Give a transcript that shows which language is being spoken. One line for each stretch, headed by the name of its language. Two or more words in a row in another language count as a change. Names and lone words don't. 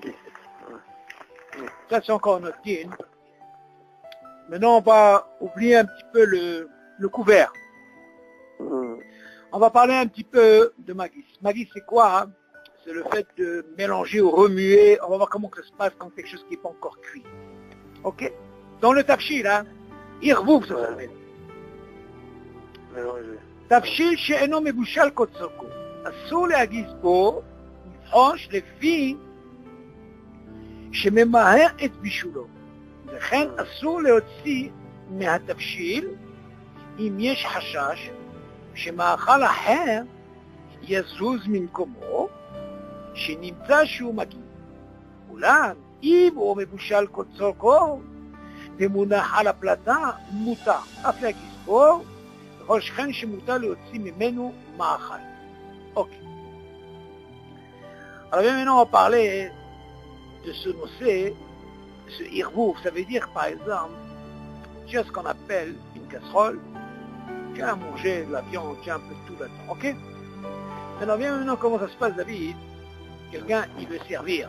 French: Ça, c'est encore notre din. Maintenant, on va oublier un petit peu le couvert. On va parler un petit peu de Magis. Magis, c'est quoi? C'est le fait de mélanger ou remuer. On va voir comment ça se passe quand quelque chose qui n'est pas encore cuit. Ok? Dans le tafshil, hein? Irvouf, ça s'appelle.
Hebrew: תבשיל שאינו מבושל כצורכו, אסור להגיס בו, לבחוש לפי שממהר את בישולו. וכן אסור להוציא מהתבשיל אם יש חשש שמאכל אחר יזוז ממקומו, שנמצא שהוא מגיע. אולם אם הוא מבושל כצורכו ומונח על הפלטה, מותר אף להגיס בו, וכל שכן שמותר להוציא ממנו מאכל.
French: Ok. Alors bien maintenant on va parler de ce nocé, ce irvouf. Ça veut dire par exemple, tu as ce qu'on appelle une casserole, tu as à manger de la viande, tu as un peu de tout là-dedans. Ok? Alors bien maintenant comment ça se passe, David? Quelqu'un il veut servir.